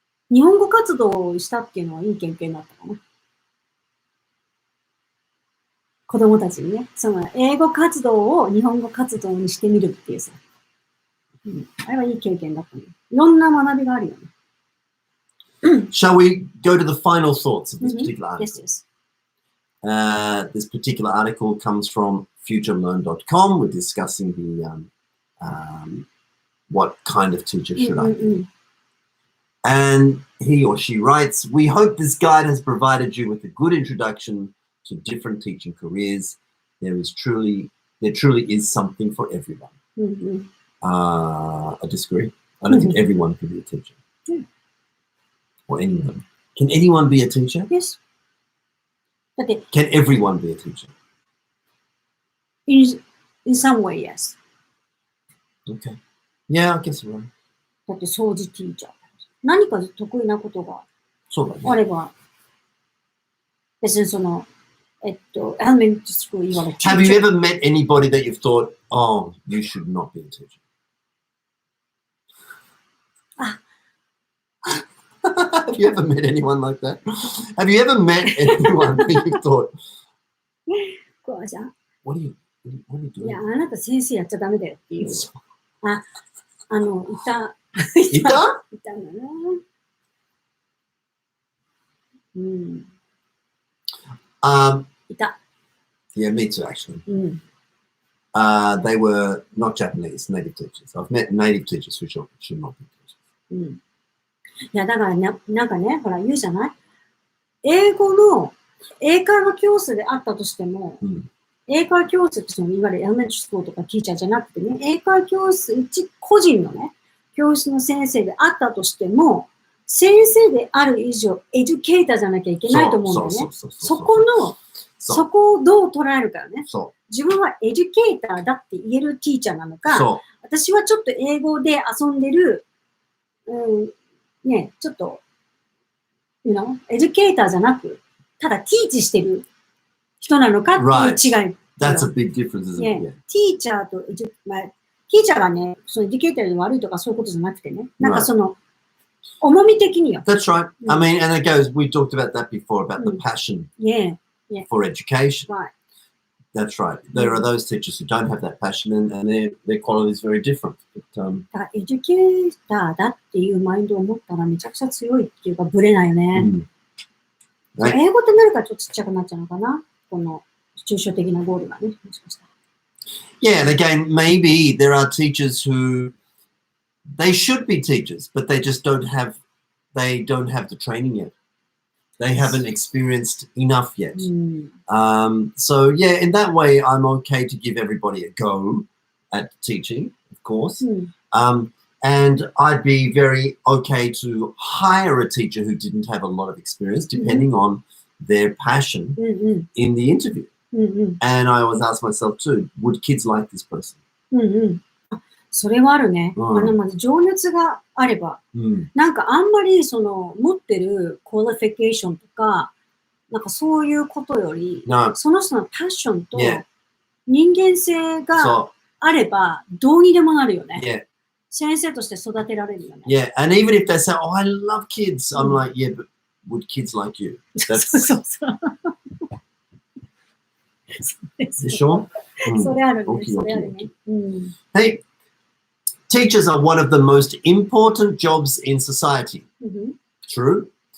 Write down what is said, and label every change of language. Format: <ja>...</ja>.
<ja>日本語活動をしたっていうのはいい経験だったかな。子供たちにね、その英語活動を日本語活動にしてみるっていうさ。あれはいい経験だったね。いろんな学びがあるよね。</ja> <en>Shall we go to the final thoughts of this particular article? Yes. This particular article comes from futurelearn.com. We're discussing the what kind of teacher should I be? And he or she writes, we hope this guide has provided you with a good introduction to different teaching careers. There truly is something for everyone. I disagree. I don't think everyone can be a teacher. Or anyone. Can anyone be a teacher? Yes. Can everyone be a teacher? In some way, yes. Okay. Yeah, I guess right.</en> <ja>だって掃除ティーチャー。何か得意なことがあれば、別にその、elementary school 言われて。</ja> <en>Have you ever met anybody that you've thought, oh, you should not be a teacher? Have you ever met anyone like that? Have you ever met anyone that you thought, what are you doing?</en> <ja>いや、あなた先生やっちゃダメだよっていう。いた。いた？いたんだな。いた。</ja> <en>Yeah, me too, actually. They were not Japanese, native teachers. I've met native teachers who should not be teachers.</en> <ja>いや、だからね、なんかね、ほら言うじゃない？英語の英会話教室であったとしても、英会話教室っていわゆるエレメンタリースクールとかティーチャーじゃなくてね、英会話教室、一個人のね、教室の先生であったとしても、先生である以上、エデュケーターじゃなきゃいけないと思うんだよね。そこをどう捉えるかよね。自分はエデュケーターだって言えるティーチャーなのか、私はちょっと英語で遊んでる、ね、ちょっと、エデュケーターじゃなく、ただティーチしてる人なのかっていう違い。</ja> <en>That's a big difference, isn't it?</en> <ja>ティーチャーとティーチャーがね、そのエデュケーターに悪いとかそういうことじゃなくてね、なんかその、重み的によ。</ja> <en>That's right. I mean, and it goes, we talked about that before, about the passion for education. Right. That's right. There are those teachers who don't have that passion and their quality is very different. But,</en> <ja>エデュケーターだっていうマインドを持ったらめちゃくちゃ強いっていうか、ぶれないよね。英語ってなるからちょっとちっちゃくなっちゃうのかな、この抽象的なゴールがね、もしかしたら。</ja> <en>Yeah, and again, maybe there are teachers who they should be teachers, but they just don't have the training yet. They haven't experienced enough yet. So yeah, in that way, I'm okay to give everybody a go at teaching, of course. And I'd be very okay to hire a teacher who didn't have a lot of experience, depending on their passion in the interview. And I always ask myself too, would kids like this person?</en> <ja>それはあるね。まず情熱があれば、なんかあんまりその持ってるクオリフィケーションとか、なんかそういうことより、その人のパッションと人間性があれば、どうにでもなるよね。先生として育てられるよね。</ja> <en>Yeah, and even if they say, "Oh, I love kids," I'm like, "Yeah, but would kids like you?" That's</en> <ja>そうそう。でしょ？それあるね。それあるね。</ja> <en>Hey, teachers are one of the most important jobs in society. True.</en>